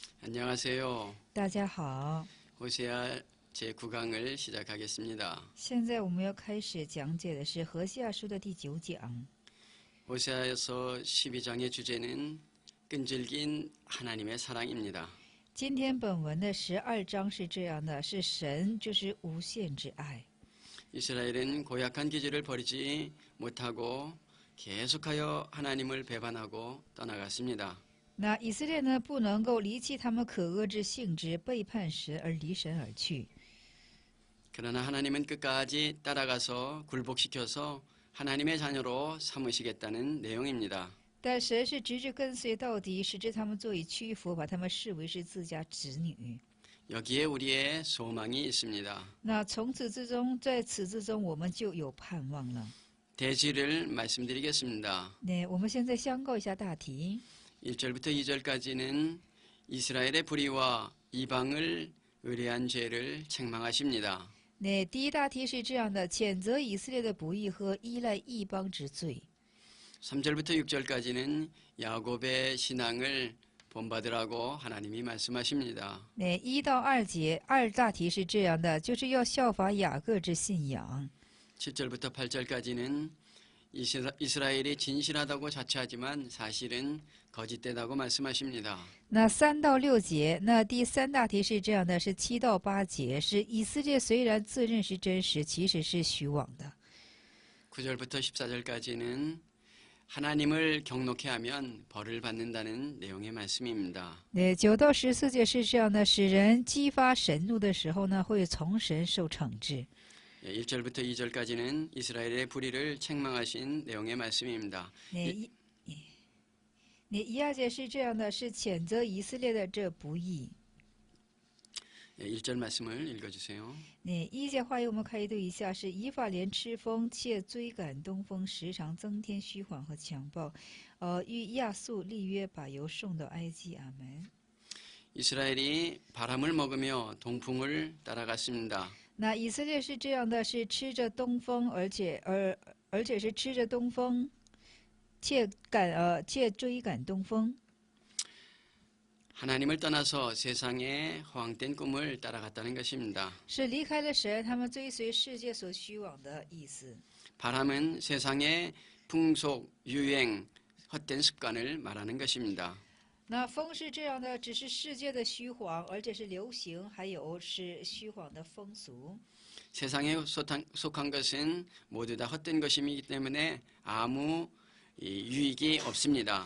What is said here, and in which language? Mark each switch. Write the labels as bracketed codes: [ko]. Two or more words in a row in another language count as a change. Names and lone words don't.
[ko] 안녕하세요. [zh] 大家好， [ko] 호세아 제9강을 시작하겠습니다. [zh] 现在我们要开始讲解的是何西阿书的第9讲。 [ko] 호세아서 12장의 주제는 끈질긴 하나님의 사랑입니다. [zh] 今天本文的12章是这样的，是神就是无限之爱。 [ko] 이스라엘은 고약한 기질을 버리지 못하고 계속하여 하나님을 배반하고 떠나갔습니다. [zh] 那以色列呢，不能够离弃他们可恶之性质，背叛神而离神而去。 [ko] 그러나 하나님은 끝까지 따라가서 굴복시켜서 하나님의 자녀로 삼으시겠다는 내용입니다. [zh] 但神是直至跟随到底，使之他们作以屈服，把他们视为是自家子女。 [ko] 여기에 우리의 소망이 있습니다. [zh] 那从此之中，在此之中，我们就有盼望了。 [ko] 대지를 말씀드리겠습니다. [zh] 那我们现在相告一下大题。 [ko] 1절부터 2절까지는 이스라엘의 불의와 이방을 의뢰한 죄를 책망하십니다. [zh] 那第一大题是这样的，谴责以色列的不义和依赖异邦之罪。 [ko] 3절부터 6절까지는 야곱의 신앙을 본받으라고 하나님이 말씀하십니다. [zh] 那1到2节，二大题是这样的，就是要效法雅各之信仰。 [ko] 7절부터 8절까지는 이스라엘이 진실하다고 자처하지만 사실은 거짓되다고 말씀하십니다. [zh] 那3到6节，那第三大题是这样的，是7到8节，是以色列虽然自认是真实，其实是虚妄的。 [ko] 9절부터 14절까지는 하나님을 경록해 하면 벌을 받는다는 내용의 말씀입니다. [zh] 那9到14节是这样的，使人激发神怒的时候呢，会从神受惩治。 [ko] 1절부터 2절까지는 이스라엘의 불의를 책망하신 내용의 말씀입니다. [zh] 那1、2节是这样的，是谴责以色列的这不义。 [ko] 1절 말씀을 읽어주세요. [zh] 那1节话语我们可以读一下，是以法莲吃风，且追赶东风，时常增添虚谎和强暴，与亚述立约，把油送到埃及。阿门。 [ko] 이스라엘이 바람을 먹으며 동풍을 따라갔습니다. [zh] 那以色列是这样的，是吃着东风，而且是吃着东风，且追赶东风。 [ko] 하나님을 떠나서 세상의 허황된 꿈을 따라갔다는 것입니다. [zh] 是离开了神，他们追随世界所虚妄的意思。 [ko] 바람은 세상의 풍속, 유행, 헛된 습관을 말하는 것입니다. [zh] 那风是这样的，只是世界的虚谎，而且是流行，还有是虚谎的风俗。 [ko] 세상에 속한 것은 모두 다 헛된 것이기 때문에 아무 유익이 없습니다.